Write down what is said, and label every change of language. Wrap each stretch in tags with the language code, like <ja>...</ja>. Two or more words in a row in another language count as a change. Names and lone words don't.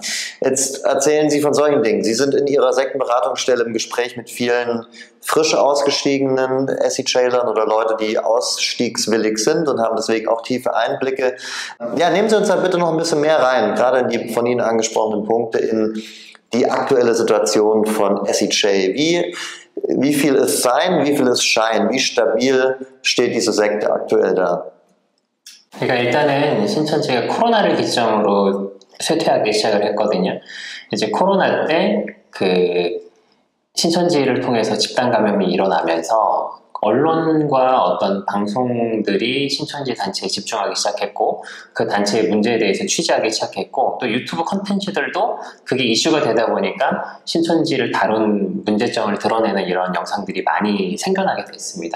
<de>Jetzt erzählen Sie von solchen Dingen. Sie sind in Ihrer Sektenberatungsstelle im Gespräch mit vielen frisch ausgestiegenen SEJ-Lern oder Leute, die ausstiegswillig sind und haben deswegen auch tiefe Einblicke. Ja, nehmen Sie uns da bitte noch ein bisschen mehr rein, gerade in die von Ihnen angesprochenen Punkte, in die aktuelle Situation von SEJ. Wie viel ist Sein, wie viel ist Schein? Wie stabil steht diese Sekte aktuell da?</de> <ko>그러니까 일단은 신천지가 코로나를 기점으로 쇠퇴하기 시작을 했거든요. 이제 코로나 때 그 신천지를 통해서 집단 감염이 일어나면서 언론과 어떤 방송들이 신천지 단체에 집중하기 시작했고 그 단체의 문제에 대해서 취재하기 시작했고 또 유튜브 콘텐츠들도 그게 이슈가 되다 보니까 신천지를 다룬 문제점을 드러내는 이런 영상들이 많이 생겨나게 됐습니다.</ko>